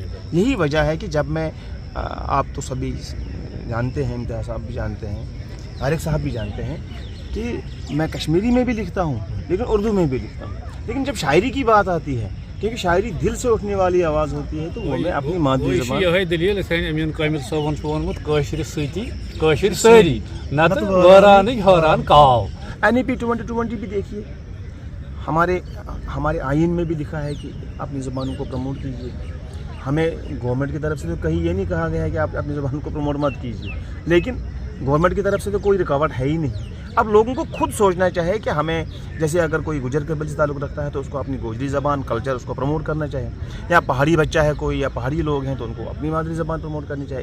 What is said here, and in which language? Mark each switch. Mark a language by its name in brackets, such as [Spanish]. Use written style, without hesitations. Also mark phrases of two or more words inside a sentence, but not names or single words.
[Urdu] یہی وجہ ہے کہ جب میں آپ تو سبھی جانتے ہیں، امتیاز صاحب بھی جانتے ہیں، طارق صاحب بھی جانتے ہیں کہ میں کشمیری میں بھی لکھتا ہوں لیکن اردو میں بھی لکھتا ہوں، لیکن جب شاعری کی بات آتی ہے، کیونکہ شاعری دل سے اٹھنے والی آواز ہوتی ہے، تو وہ میں اپنی مادری زبان۔ [Kashmiri] یہ دلیل امین کامل صٲبن چھُ ووٚنمُت کٲشرِ سۭتی کٲشِر سٲری نتہٕ وٲرانٕے حٲران کاو۔ [Urdu] NEP 2020 بھی دیکھیے، ہمارے آئین میں بھی لکھا ہے کہ اپنی زبانوں کو پروموٹ کیجیے۔ ہمیں گورنمنٹ کی طرف سے تو کہیں یہ نہیں کہا گیا ہے کہ آپ اپنی زبان کو پروموٹ مت کیجیے، لیکن گورنمنٹ کی طرف سے تو کوئی رکاوٹ ہے ہی نہیں۔ اب لوگوں کو خود سوچنا چاہیے کہ ہمیں، جیسے اگر کوئی گجر قبیلے سے تعلق رکھتا ہے تو اس کو اپنی گوجری زبان، کلچر اس کو پروموٹ کرنا چاہیے، یا پہاڑی بچہ ہے کوئی یا پہاڑی لوگ ہیں تو ان کو اپنی مادری زبان پروموٹ کرنی چاہیے۔